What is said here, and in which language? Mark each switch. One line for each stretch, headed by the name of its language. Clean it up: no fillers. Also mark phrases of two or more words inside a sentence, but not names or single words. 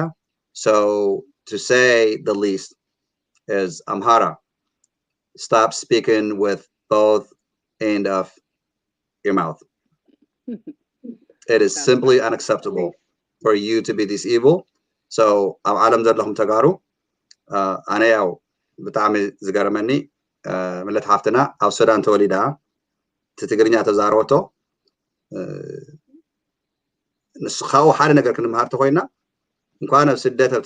English: So to say the least is Amhara, stop speaking with both end of your mouth. It is simply unacceptable for you to be this evil.
Tigrinya: So ኣብ ዓለም ዘለኹም ተጋሩ ኣነ ያው ብጣዕሚ ዝገርመኒ ምለት ሓፍትና ኣብ ሱዳን ተወሊዳ እቲ ትግርኛ ተዛረበቶ ንሱ ካብኡ ሓደ ነገር ክንምሃር ተኮይና እንኳን ኣብ ስደት ኣብ